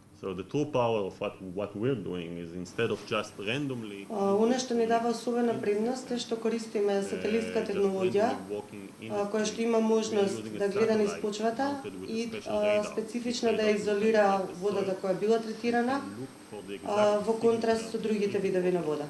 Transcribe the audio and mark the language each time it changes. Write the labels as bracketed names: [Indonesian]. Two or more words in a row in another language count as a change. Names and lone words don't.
[English] So the true power of what we're doing is instead of just randomly [Macedonian] Она што ни дава особена предност е што користиме сателитска технологија која што има можност да гледа низ почвата и специфично да изолира водата која била третирана во контраст со другите видови на вода.